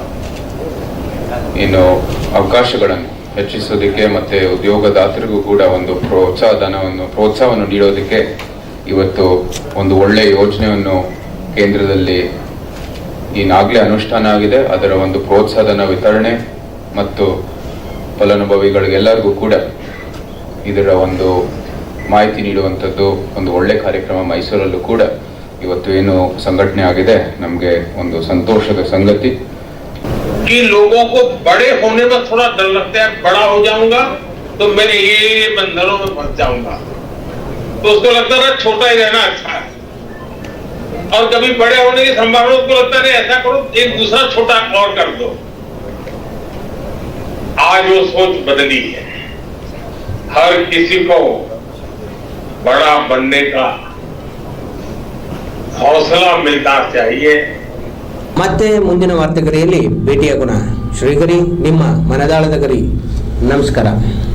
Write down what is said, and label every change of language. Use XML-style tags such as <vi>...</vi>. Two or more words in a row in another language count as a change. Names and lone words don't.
<kn>ಏನು ಅವಕಾಶಗಳನ್ನು ಹೆಚ್ಚಿಸೋದಕ್ಕೆ ಮತ್ತು ಉದ್ಯೋಗದಾತರಿಗೂ ಕೂಡ ಒಂದು ಪ್ರೋತ್ಸಾಹವನ್ನು ನೀಡೋದಕ್ಕೆ ಇವತ್ತು ಒಂದು ಒಳ್ಳೆಯ ಯೋಜನೆಯನ್ನು ಕೇಂದ್ರದಲ್ಲಿ ಈಗಾಗಲೇ ಅನುಷ್ಠಾನ ಆಗಿದೆ. ಅದರ ಒಂದು ಪ್ರೋತ್ಸಾಹನ ವಿತರಣೆ ಮತ್ತು ಫಲಾನುಭವಿಗಳಿಗೆಲ್ಲರಿಗೂ ಕೂಡ ಇದರ ಒಂದು ಮಾಹಿತಿ ನೀಡುವಂಥದ್ದು ಒಂದು ಒಳ್ಳೆಯ ಕಾರ್ಯಕ್ರಮ ಮೈಸೂರಲ್ಲೂ ಕೂಡ ಇವತ್ತು ಏನು ಸಂಘಟನೆ ಆಗಿದೆ, ನಮಗೆ ಒಂದು ಸಂತೋಷದ ಸಂಗತಿ.</kn> <hi>कि लोगों को बड़े होने में थोड़ा डर लगता है, बड़ा हो जाऊंगा तो मेरे ये बंधनों में फंस जाऊंगा, तो उसको लगता है छोटा ही रहना अच्छा है. और कभी बड़े होने की संभावना, उसको लगता है ऐसा करो एक दूसरा छोटा और कर दो. आज वो सोच बदली है. हर किसी को बड़ा बनने का हौसला मिलना चाहिए.</hi> <kn>ಮತ್ತೆ ಮುಂದಿನ ವಾರ್ತೆಗರಿಯಲ್ಲಿ ಭೇಟಿಯಾಗೋಣ. ಶ್ರೀಗರಿ, ನಿಮ್ಮ ಮನದಾಳದ ಗರಿ. ನಮಸ್ಕಾರ.</kn>